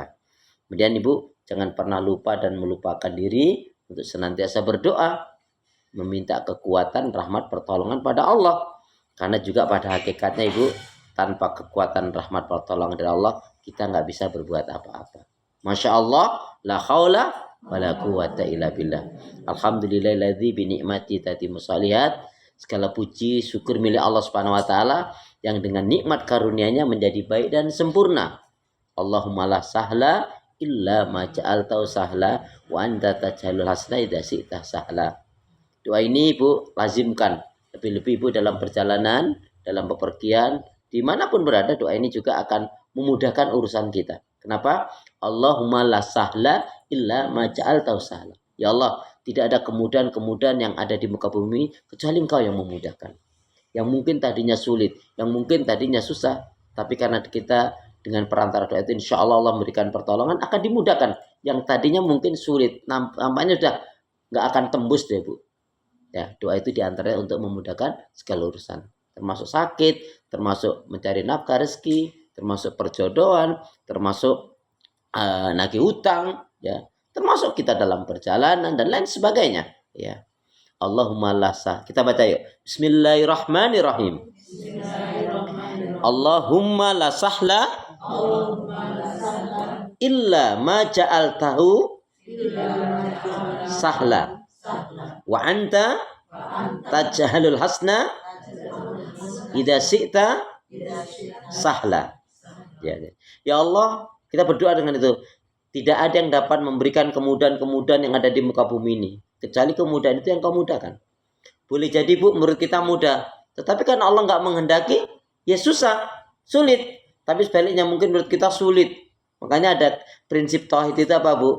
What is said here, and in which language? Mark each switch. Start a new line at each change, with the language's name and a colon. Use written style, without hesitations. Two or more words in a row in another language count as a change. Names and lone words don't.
Indonesian: Kemudian Ibu jangan pernah lupa dan melupakan diri untuk senantiasa berdoa, meminta kekuatan, rahmat, pertolongan pada Allah. Karena juga pada hakikatnya Ibu, tanpa kekuatan rahmat pertolongan dari Allah, kita nggak bisa berbuat apa-apa.
Arabic: ماشاء الله, لا حول ولا قوة إلا بالله. الحمد لله الذي بنعمة تتم الصالحات.
Indonesian: Segala puji syukur milik Allah
Arabic: سبحانه وتعالى
Indonesian: yang dengan nikmat karunia-Nya menjadi baik dan sempurna.
Arabic: اللهم لا سهل إلا ما جعلته سهلا وأنت تجعل الحزن إذا شئت سهلا.
Indonesian: Doa ini Ibu lazimkan. Lebih-lebih Ibu dalam perjalanan, dalam bepergian, dimanapun berada, doa ini juga akan memudahkan urusan kita. Kenapa?
Arabic: اللهم لا سهل إلا ما جعلته سهلا.
Indonesian: Ya Allah, tidak ada kemudahan-kemudahan yang ada di muka bumi kecuali Engkau yang memudahkan. Yang mungkin tadinya sulit, yang mungkin tadinya susah, tapi karena kita dengan perantara doa itu
Arabic: إن شاء الله
Indonesian: Allah memberikan pertolongan, akan dimudahkan. Yang tadinya mungkin sulit, nampaknya sudah nggak akan tembus deh Bu. Ya, doa itu diantaranya untuk memudahkan segala urusan, termasuk sakit, termasuk mencari nafkah rezeki, termasuk perjodohan, termasuk nagih hutang, ya, termasuk kita dalam perjalanan dan lain sebagainya. Ya,
Arabic: اللهم لا سه.
Indonesian: Kita baca yuk.
Arabic: بسم الله الرحمن الرحيم. اللهم لا سهل إلا ما جعلته سهلا وأنت تجعل الحزن إذا شئت سهلا.
Indonesian: Ya Allah, kita berdoa dengan itu. Tidak ada yang dapat memberikan kemudahan-kemudahan yang ada di muka bumi ini kecuali kemudahan itu yang Kau mudahkan. Boleh jadi Bu, menurut kita mudah, tetapi kan Allah nggak menghendaki, ya susah, sulit. Tapi sebaliknya mungkin menurut kita sulit. Makanya ada prinsip tauhid itu apa Bu?